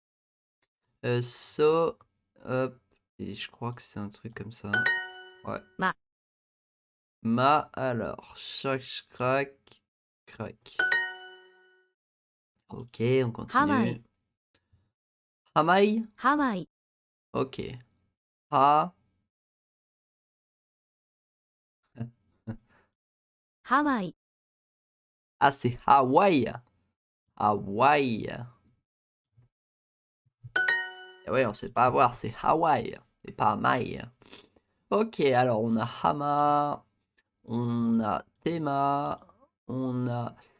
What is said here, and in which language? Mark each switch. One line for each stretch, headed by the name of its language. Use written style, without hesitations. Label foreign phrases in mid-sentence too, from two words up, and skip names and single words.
French: So, hop. Et je crois que c'est un truc comme ça. Ouais. Ma. Alors, crac, crac. Ok, on continue. Hamaï. Hamaï.
Japanese: ハワイ
French: Ok. Ha.
Japanese: ハワイ
French: Ah, c'est Hawaï. Hawaï. Et ouais, on se fait pas avoir, c'est Hawaï. et pas Mai. Ok, alors on a Hama, on a Tema, on a...